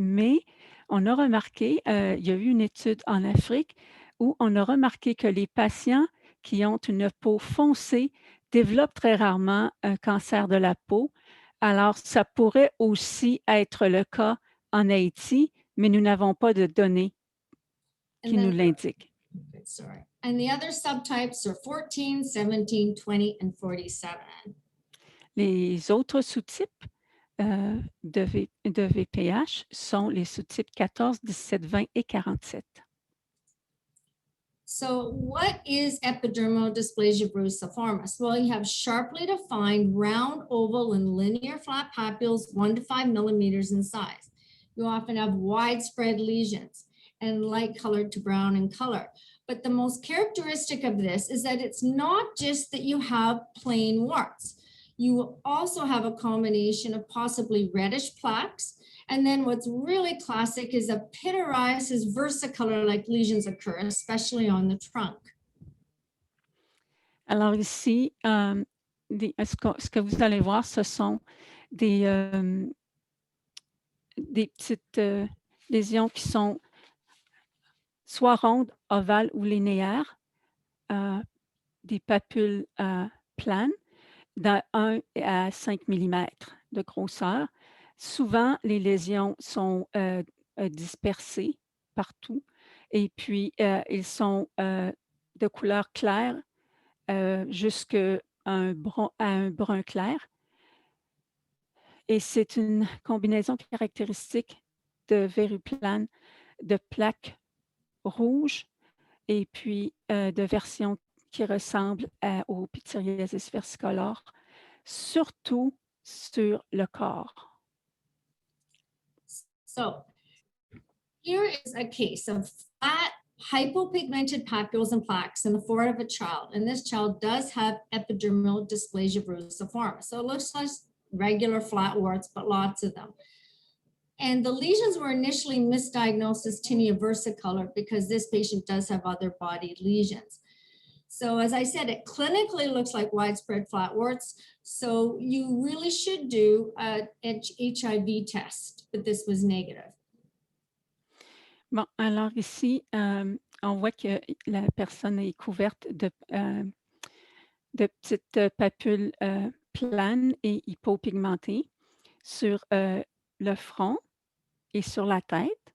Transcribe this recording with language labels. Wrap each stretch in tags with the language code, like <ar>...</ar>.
<fr>Mais on a remarqué, il y a eu une étude en Afrique où on a remarqué que les patients qui ont une peau foncée développent très rarement un cancer de la peau. Alors, ça pourrait aussi être le cas en Haïti, mais nous n'avons pas de données qui nous l'indiquent.</fr> <en>Sorry. And the other subtypes are 14, 17, 20, and 47. Les autres sous-types de VPH sont les sous-types 14, 17, 20 et 47. So what is epidermal dysplasia verruciformis? Well, you have sharply defined round, oval, and linear flat papules 1 to 5 millimeters in size. You often have widespread lesions and light colored to brown in color. But the most characteristic of this is that it's not just that you have plain warts. You will also have a combination of possibly reddish plaques. And then what's really classic is a pityriasis versicolor-like lesions occur, especially on the trunk.</en> <fr>Alors ici, ce que vous allez voir, ce sont des petites lésions qui sont soit rondes, ovales ou linéaires, des papules planes de 1 à 5 mm de grosseur. Souvent, les lésions sont dispersées partout et puis ils sont de couleur claire jusqu'à un brun clair. Et c'est une combinaison caractéristique de verrues planes, de plaques rouges et puis de versions qui ressemblent au pityriasis versicolore, surtout sur le corps.</fr> <en>So here is a case of flat hypopigmented papules and plaques in the forehead of a child. And this child does have epidermal dysplasia verruciformis. So it looks like regular flat warts, but lots of them. And the lesions were initially misdiagnosed as tinea versicolor because this patient does have other body lesions. So as I said, it clinically looks like widespread flat warts. So you really should do an HIV test, but this was negative.</en> <fr>Bon, alors ici, on voit que la personne est couverte de petites papules planes et hypopigmentées sur le front et sur la tête.</fr>